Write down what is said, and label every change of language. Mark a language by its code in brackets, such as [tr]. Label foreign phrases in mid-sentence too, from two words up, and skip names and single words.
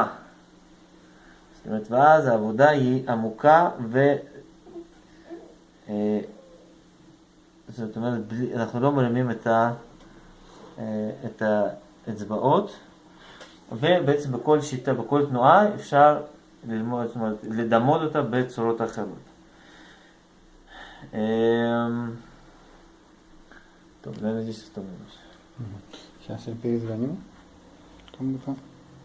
[he] זאת אומרת, ואז העבודה היא עמוקה זאת אומרת, אנחנו לא מרימים את האצבעות, ובעצם בכל שיטה, בכל תנועה אפשר ללמוד, זאת אומרת, לדמות אותה בצורות אחרות. טוב, [ru] наверное, здесь остановимся. Сейчас я перезвоню кому-то.